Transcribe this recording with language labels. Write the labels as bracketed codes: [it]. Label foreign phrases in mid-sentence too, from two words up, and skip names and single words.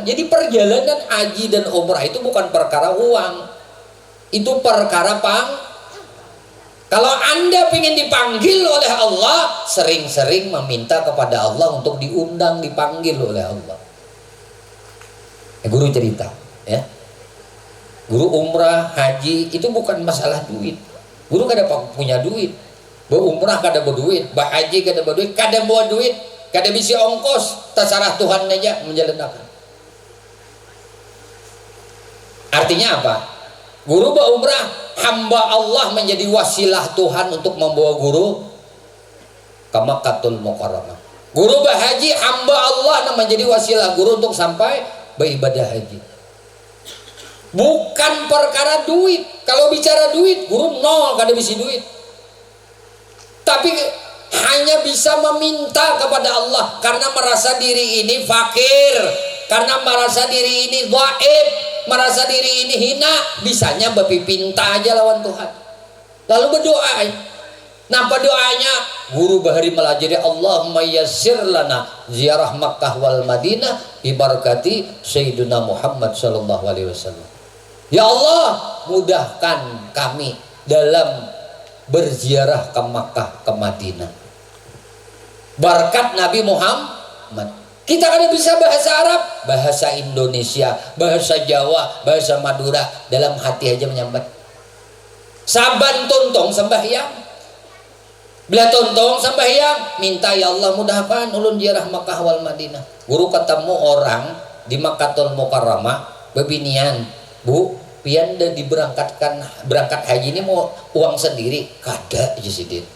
[id] Jadi perjalanan haji dan umrah itu bukan perkara uang, itu perkara kalau Anda ingin dipanggil oleh Allah, sering-sering meminta kepada Allah untuk diundang, dipanggil oleh Allah. Guru cerita, ya, guru umrah haji itu bukan masalah duit. [bjn] Guru kada punya duit, umrah kada berduit, haji kada berduit, kada bawa duit, kada bisa ongkos, terserah Tuhan aja menjalankan. Artinya apa? [id] Guru berumrah, hamba Allah menjadi wasilah Tuhan untuk membawa guru ke Makkahul Mukarramah. Guru berhaji, hamba Allah menjadi wasilah guru untuk sampai beribadah haji. Bukan perkara duit. [bjn] Kalau bicara duit, guru nol, kada bisa duit. Tapi hanya bisa meminta kepada Allah karena merasa diri ini fakir, karena merasa diri ini dhaif, merasa diri ini hina, bisanya berpipinta aja lawan Tuhan. Lalu berdoa. Napa doanya? Guru bahari melajari [ar] اللهم يسر لنا زيارة مكة والمدينة ببركات سيدنا محمد صلى الله عليه وسلم. [bjn] Ya Allah, mudahkan kami dalam berziarah ke Makkah, ke Madinah. Berkat Nabi Muhammad. Kita kan bisa bahasa Arab, bahasa Indonesia, bahasa Jawa, bahasa Madura, dalam hati aja menyambat. Saban tontong sembahyang. Bila tontong sembahyang, minta ya Allah mudahkan ulun ziarah Makkah wal Madinah. Guru ketemu orang di Makkahul Mukarramah, bebinian, Bu, pian dah berangkat haji ini mau uang sendiri, kada aja sidin.